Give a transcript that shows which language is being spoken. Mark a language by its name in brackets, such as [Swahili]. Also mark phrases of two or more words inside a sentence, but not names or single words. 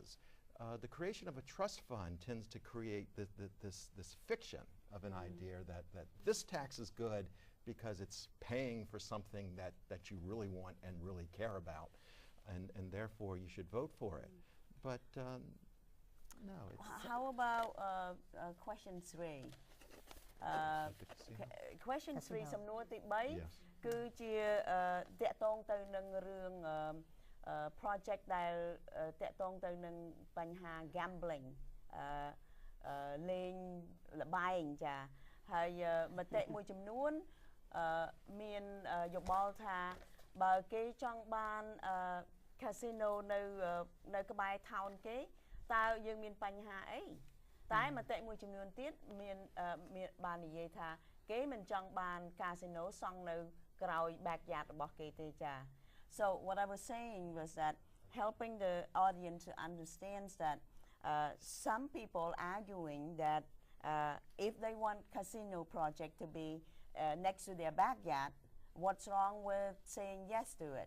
[English] The creation of a trust fund tends to create this fiction of an idea that this tax is good because it's paying for something that you really want and really care about, and therefore you should vote for it. But no. How about question 3? Question 3 [Khmer] សំណួរទី3គឺជាតកតងទៅនឹងរឿង project ដែលតកតងទៅនឹងបញ្ហា gambling លេងល្បែងចាហើយមតិមួយ ចំនួនមានយោបល់ថាបើគេចង់បាន casino នៅក្បែរ town គេតើយើងមាន បញ្ហាអីតែមតិមួយចំនួនទៀតមានបាននិយាយថាគេមិនចង់បាន casino សង់នៅក្រោយ backyard របស់គេទេចា [English] So what I was saying was that helping the audience to understand that some people arguing that if they want casino project to be next to their backyard, what's wrong with saying yes to it?